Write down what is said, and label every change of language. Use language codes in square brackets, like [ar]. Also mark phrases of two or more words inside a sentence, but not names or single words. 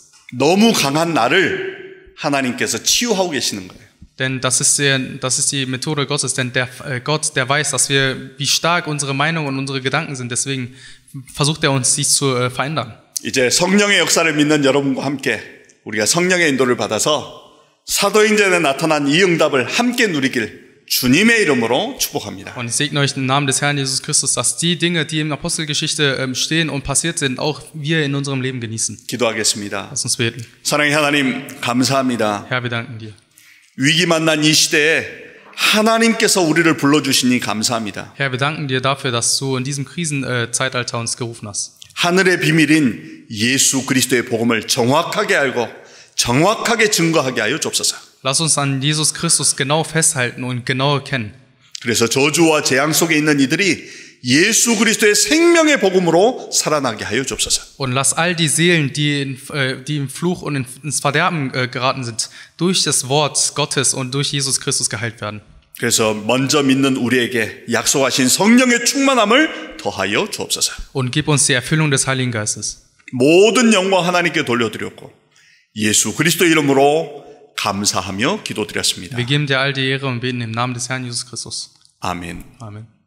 [ko] 너무 강한 나를 하나님께서 치유하고 계시는 거예요. [de] Denn das ist die Methode Gottes, denn Gott, der weiß, wie stark unsere Meinung und unsere Gedanken sind, deswegen versucht er uns, dies zu verändern. [ko] 이제 성령의 역사를 믿는 여러분과 함께 우리가 성령의 인도를 받아서 사도행전에 나타난 이 응답을 함께 누리길 주님의 이름으로 축복합니다. [de] Und ich segne euch im Namen des Herrn Jesus Christus, dass die Dinge, die in Apostelgeschichte stehen und passiert sind, auch wir in unserem Leben genießen. [ko] 기도하겠습니다. [de] Lass uns beten. [ko] 사랑의 하나님 감사합니다. [de] Herr, wir danken dir. [ko] 위기 만난 이 시대에 하나님께서 우리를 불러주시니 감사합니다. [de] Herr, wir danken dir dafür, dass du in diesem Krisenzeitalter uns gerufen hast. [ko] 하늘의 비밀인 예수 그리스도의 복음을 정확하게 알고 정확하게 증거하게 하여 주옵소서. [de] Lass uns an Jesus Christus genau festhalten und genau erkennen. [ko] 그래서 저주와 재앙 속에 있는 이들이 예수 그리스도의 생명의 복음으로 살아나게 하여 주옵소서. [de] Und lass all die Seelen, die im Fluch und ins Verderben geraten sind, durch das Wort Gottes und durch Jesus Christus geheilt werden. [ko] 그래서 먼저 믿는 우리에게 약속하신 성령의 충만함을 더하여 주옵소서. [de] Und gib uns die Erfüllung des Heiligen Geistes. [ko] 모든 영광 하나님께 돌려드렸고 예수 그리스도 이름으로 감사하며 기도드렸습니다. [de] Wir geben dir all die Ehre und beten im Namen des Herrn Jesus Christus. [ko] 아멘. [de] Amen.